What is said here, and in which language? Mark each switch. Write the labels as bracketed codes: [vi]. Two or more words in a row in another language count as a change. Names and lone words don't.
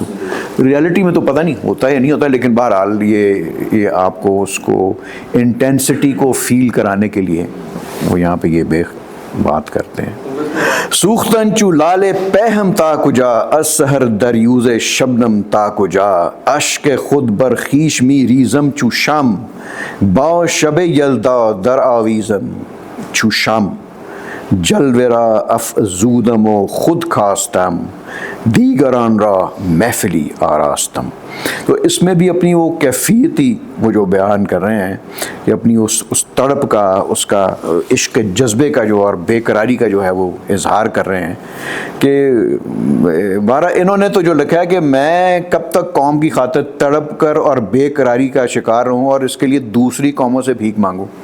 [ur] ریالٹی میں تو پتہ نہیں ہوتا ہے یا نہیں ہوتا ہے، لیکن بہرحال یہ آپ کو اس کو انٹینسٹی کو فیل کرانے کے لیے وہ یہاں پہ یہ بات کرتے ہیں. [fa] سوختن چو لال پہم تا کجا از سحر دریوز شبنم تا کجا اشک خود بر خیش می ریزم چو شم با شب یلدا در آویزم چو شم جلورا افزودم و خود کاستم دیگران را محفلی آراستم. [ur] تو اس میں بھی اپنی وہ کیفیتی وہ جو بیان کر رہے ہیں کہ اپنی اس تڑپ کا، اس کا عشق جذبے کا جو اور بے قراری کا جو ہے وہ اظہار کر رہے ہیں کہ بارہ انہوں نے تو جو لکھا ہے کہ میں کب تک قوم کی خاطر تڑپ کر اور بے قراری کا شکار رہوں اور اس کے لیے دوسری قوموں سے بھیک مانگوں.